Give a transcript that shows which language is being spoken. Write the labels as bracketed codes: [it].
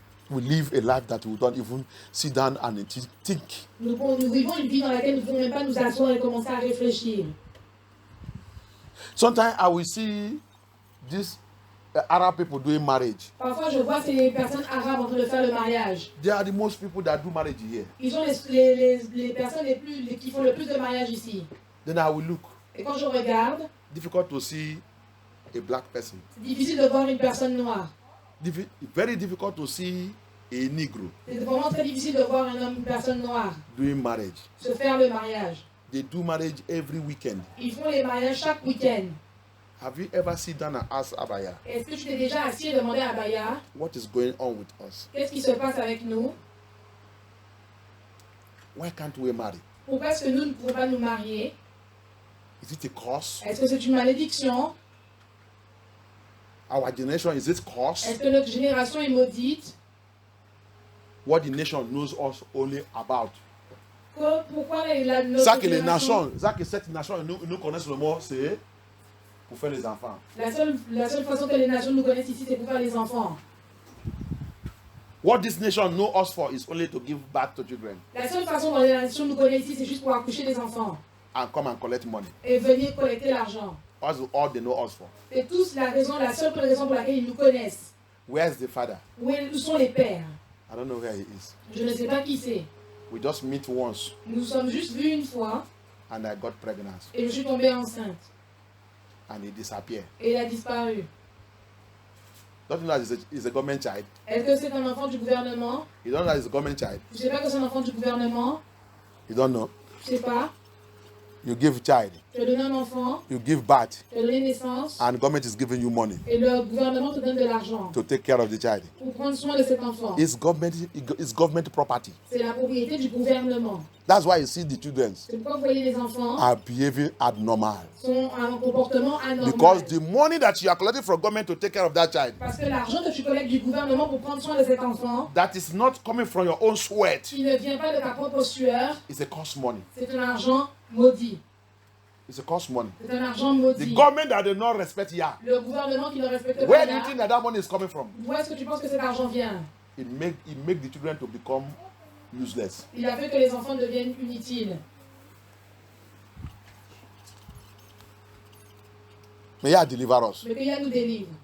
[en] We live a life that we don't even sit down and think. [fr] Nous vivons une vie dans laquelle nous ne pouvons même pas nous asseoir et commencer à réfléchir. [en] Sometimes I will see these Arab people doing marriage. [fr] Parfois, je vois ces personnes arabes en train de faire le mariage. [en] They are the most people that do marriage here. [fr] Ils sont les personnes qui font le plus de mariages ici. [en] Then I will look. [fr] Et quand je regarde, [en] Difficult to see a black person. [fr] c'est difficile de voir une personne noire. [en] Very difficult to see a Negro [fr] C'est vraiment très difficile de voir une personne noire [en] doing marriage. [fr] se faire le mariage. [en] They do marriage every weekend. [fr] Ils font les mariages chaque week-end. [en] Have you ever sit down and asked Abaya, [fr] Est-ce que tu t'es déjà assis et demandé à Abaya, [en] what is going on with us? [fr] qu'est-ce qui se passe avec nous? [en] Why can't we marry? [fr] Pourquoi est-ce que nous ne pouvons pas nous marier? [en] Is it a curse? [fr] Est-ce que c'est une malédiction? [en] Our generation, is it curse? [fr] Est-ce que notre génération est maudite? [en] What the nation knows us only about. [fr] Pourquoi notre Ça que les génération... nations, ça que cette nation nous connaissent le mot, c'est pour faire les enfants. La seule façon que les nations nous connaissent ici, c'est pour faire les enfants. [en] What this nation know us for is only to give birth to children [fr] La seule façon dont les nations nous connaissent ici, c'est juste pour accoucher des enfants [en] and come and collect money. [fr] et venir collecter l'argent. [en] That's all they know us for. [fr] C'est tous la seule raison pour laquelle ils nous connaissent. [en] Where's the father? [fr] Où sont les pères? [en] I don't know where he is. [fr] Je ne sais pas qui c'est. [en] We just meet once [fr] Nous sommes juste vus une fois [en] and I got pregnant [fr] et je suis tombée enceinte. [en] and he disappeared. [fr] Et il a disparu. [en] Don't you know that he's a government child? [fr] Est-ce que c'est un enfant du gouvernement? [en] You don't know that he's a government child? [fr] Je ne sais pas que c'est un enfant du gouvernement. [en] You don't know? [fr] Je ne sais pas. [en] You give child, [fr] Tu as donné un enfant, [en] you give birth, [fr] tu as donné naissance [en] and government is giving you money [fr] et le gouvernement te donne de l'argent [en] to take care of the child. [fr] pour prendre soin de cet enfant. [en] It's government property. [fr] C'est la propriété du gouvernement. [en] That's why you see the children [fr] C'est pourquoi vous voyez les enfants [en] are behaving abnormal. [fr] sont un comportement anormal. [en] Because the money that you are collecting from government to take care of that child, [fr] Parce que l'argent que tu collectes du gouvernement pour prendre soin de cet enfant, [en] that is not coming from your own sweat. [fr] qui ne vient pas de ta propre sueur, [en] It's a cost money. [fr] c'est un argent maudit. [en] It's a cost money. [fr] C'est un argent [en] The [fr] maudit. [en] government that does not respect Yah. [fr] Le gouvernement qui ne respecte pas [en] Where do you [fr] Yah, [en] think that money is coming from? [fr] où est-ce que tu penses que cet argent vient? [en] It make the children to become useless. [fr] Il a fait que les enfants deviennent inutiles. [en] May Yah deliver us. [fr] Mais que Yah nous délivre.